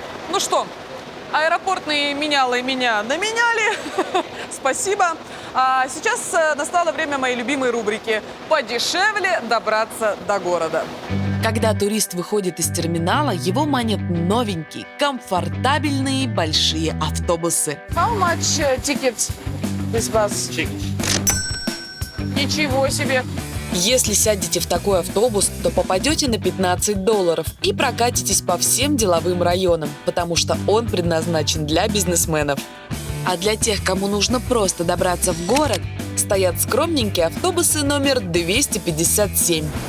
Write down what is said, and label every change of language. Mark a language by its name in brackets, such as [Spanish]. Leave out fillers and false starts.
[Russian] Ну что, аэропортные менялы меня наменяли. спасибо. А сейчас настало время моей любимой рубрики «Подешевле добраться до города». Когда турист выходит из терминала, его манят новенькие, комфортабельные большие автобусы. [English] How much ticket this bus? [Russian] Ничего себе. Если сядете в такой автобус, то попадете на $15 и прокатитесь по всем деловым районам, потому что он предназначен для бизнесменов. А для тех, кому нужно просто добраться в город, стоят скромненькие автобусы номер 257.